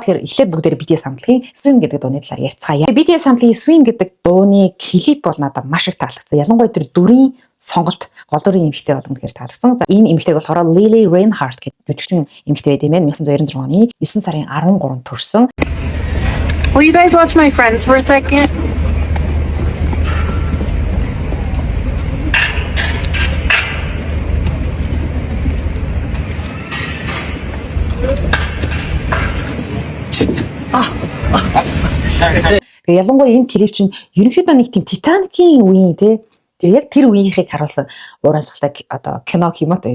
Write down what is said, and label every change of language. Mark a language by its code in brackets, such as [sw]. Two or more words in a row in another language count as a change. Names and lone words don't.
[mn] Тэгэхээр эхлээд бүгдээрээ BTS хамтлагийн Swim гэдэг дууны талаар ярьцгаая. BTS хамтлагийн Swim гэдэг дууны клип бол надад маш их таалагдсан. Ялангуяа тэр дүрийн сонголт гол дүрийн эмэгтэй болгоно гэхээр таалагдсан. За энэ эмэгтэйг болохоор Lily Reinhardt гэдэг жүжигчин эмэгтэй байд юм байна. 1996 оны 9 сарын 13-нд төрсэн. [en] Will you guys watch my friends for a second? [mn] Тэгээ ялангуяа энэ клип чинь ерөнхийдөө нэг тийм Titanic-ийн үеийн тэр яг тэр үеийнхийг харуулсан урамсгалтай одоо кино юм аа.